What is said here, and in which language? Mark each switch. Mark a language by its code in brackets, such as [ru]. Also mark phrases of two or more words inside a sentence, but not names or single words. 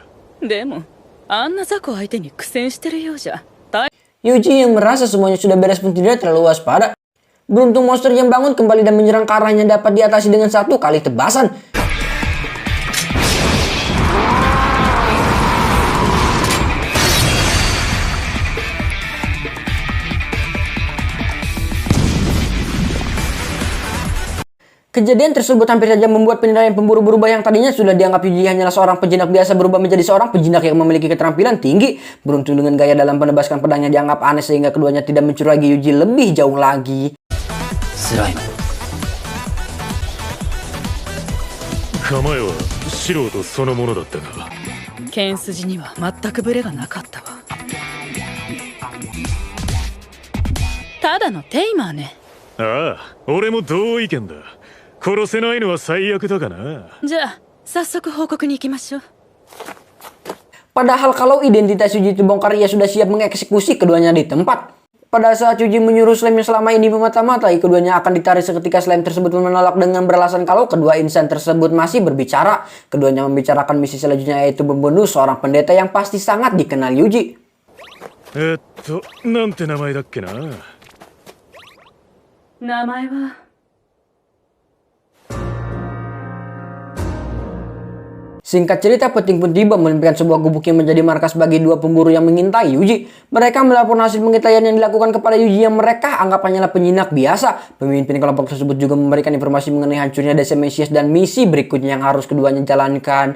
[ja] でもあんな雑魚相手に苦戦してるようじゃ。 [id] Yuji yang merasa semuanya sudah beres pun tidak terlalu waspada. Beruntung monster yang bangun kembali dan menyerang ke arahnya dapat diatasi dengan satu kali tebasan. Kejadian tersebut hampir saja membuat penilaian pemburu berubah. Yang tadinya sudah dianggap Yuji hanyalah seorang penjinak biasa berubah menjadi seorang penjinak yang memiliki keterampilan tinggi. Beruntung dengan gaya dalam menebaskan pedangnya dianggap aneh sehingga keduanya tidak mencurigai Yuji lebih jauh lagi. Slime. [ja] 構えは素人そのものだったが、剣筋には全くブレがなかったわ。ただのテイマーね。ああ、俺も同意見だ。殺せないのは最悪だがな。じゃあ早速報告に行きましょう。 [id] Padahal kalau identitas Yuji dibongkar, ia sudah siap mengeksekusi keduanya di tempat. Pada saat Yuji menyuruh slime yang selama ini memata-matai, keduanya akan ditarik seketika slime tersebut menolak dengan beralasan kalau kedua insan tersebut masih berbicara. Keduanya membicarakan misi selanjutnya, yaitu membunuh seorang pendeta yang pasti sangat dikenal Yuji. [ja] なんて名前だっけな。名前は [id] Singkat cerita, peting pun tiba menemukan sebuah gubuk yang menjadi markas bagi dua pemburu yang mengintai Yuji. Mereka melaporkan hasil pengintaian yang dilakukan kepada Yuji yang mereka anggap hanyalah penyinak biasa. Pemimpin kelompok tersebut juga memberikan informasi mengenai hancurnya desa Mesias dan misi berikutnya yang harus keduanya jalankan.